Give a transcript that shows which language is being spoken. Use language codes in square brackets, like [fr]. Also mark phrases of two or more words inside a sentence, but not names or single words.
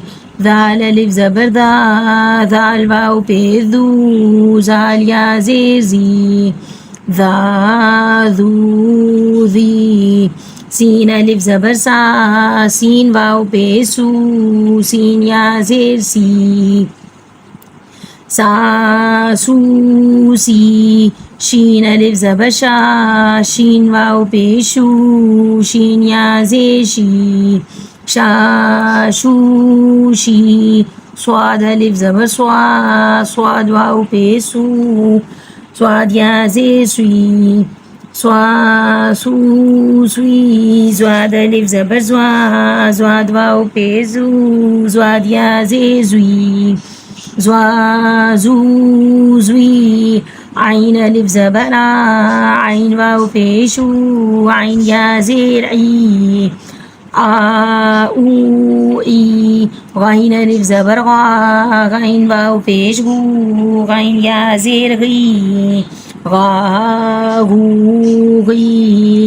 [ur] ذال الف زبر دا، ذال واو پیش دو، زال یا زیر زی، ذا ذو ذی۔ سین الف زبر سا، سین واو پیش سو، سین یا زیر سی، سا سو سی۔ شین الف زبر شا، شین واو پیش شو، شین یا زیر شی، شا شو شی۔ صاد الف زبر سوا، صاد واو پیش سو، صاد یا زیر سوی، سوا سو سوی۔ زواد الف زبر زوا، زواد واو پیش زو، زواد یا زیر زوی، زوا زو زوی۔ عین الف زبر آ، عین واو پیش ہو، عین یا زیر عی، آ او ای۔ غین الف زبر غا، غین واو پیش ہو، غین یا زیر غی، غا غو غی۔